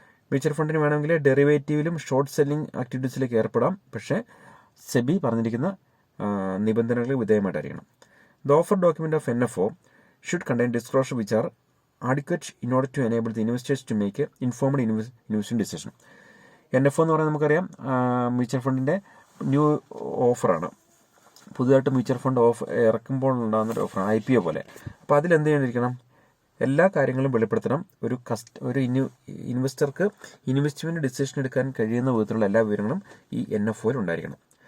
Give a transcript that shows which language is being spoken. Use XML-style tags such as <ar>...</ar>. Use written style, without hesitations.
<ml>Mutual ഫണ്ടിന് വേണമെങ്കിൽ ഡെറിവേറ്റീവിലും short selling ആക്ടിവിറ്റീസിലേക്ക് ഏർപ്പെടാം. പക്ഷേ സെബി പറഞ്ഞിരിക്കുന്ന നിബന്ധനകൾക്ക് വിധേയമായിട്ടായിരിക്കണം.</ml> <en>The offer document of NFO should contain disclosure which are adequate in order to enable the investors to make a informed investing decision.</en> <ml>NFO എന്ന് പറയുന്നത് നമുക്കറിയാം mutual ഫണ്ടിൻ്റെ new ഓഫറാണ്. പുതുതായിട്ട് mutual fund ഇറക്കുമ്പോൾ ഉണ്ടാകുന്നൊരു ഓഫറാണ്, IPO പോലെ. അപ്പോൾ അതിലെന്ത് ചെയ്യേണ്ടിയിരിക്കണം? എല്ലാ കാര്യങ്ങളും വെളിപ്പെടുത്തണം. ഒരു ഇൻവെസ്റ്റർക്ക് ഇൻവെസ്റ്റ്മെൻറ്റ് ഡിസിഷൻ എടുക്കാൻ കഴിയുന്ന വിധത്തിലുള്ള എല്ലാ വിവരങ്ങളും ഈ NFOയിൽ ഉണ്ടായിരിക്കണം.</ml>